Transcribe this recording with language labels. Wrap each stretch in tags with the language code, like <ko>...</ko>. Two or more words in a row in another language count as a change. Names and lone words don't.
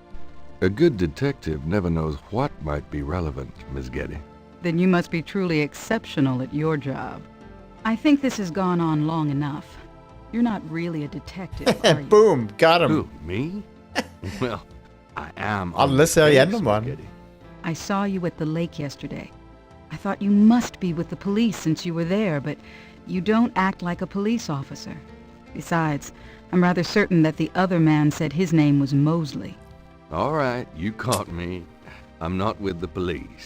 <en>A good detective never knows what might be relevant, Miss Getty. Then you must be truly exceptional at your job. I think this has gone on long enough. You're not really a detective, are you? Boom! Got him! Who, me? Well, I am.</en> <no>Alle ser gjennom han.</no> <en>I saw you at the lake yesterday. I thought you must be with the police since you were there, but you don't act like a police officer. Besides, I'm rather certain that the other man said his name was Mosley. All right, you caught me. I'm not with the police.</en>